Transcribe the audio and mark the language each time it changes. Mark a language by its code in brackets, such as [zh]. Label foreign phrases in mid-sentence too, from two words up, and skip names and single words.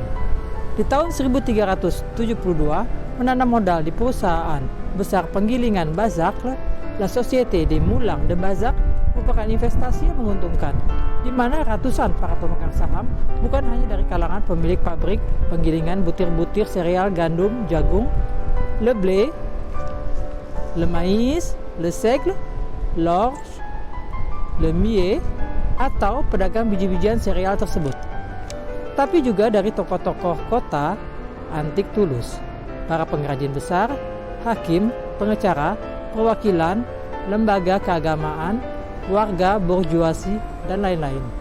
[id] Di tahun 1372, menanam modal di perusahaan besar penggilingan Bazacle, La Société des Moulins de Bazacle merupakan investasi yang menguntungkan, di mana ratusan para pemegang saham bukan hanya dari kalangan pemilik pabrik penggilingan butir-butir sereal gandum, jagung, [fr] le blé, le maïs, le seigle, l'orge, le millet, [id] atau pedagang biji-bijian sereal tersebut. Tapi juga dari tokoh-tokoh kota antik Toulouse, para pengrajin besar, hakim, pengacara, perwakilan, lembaga keagamaan, warga bourgeoisie, dan lain-lain.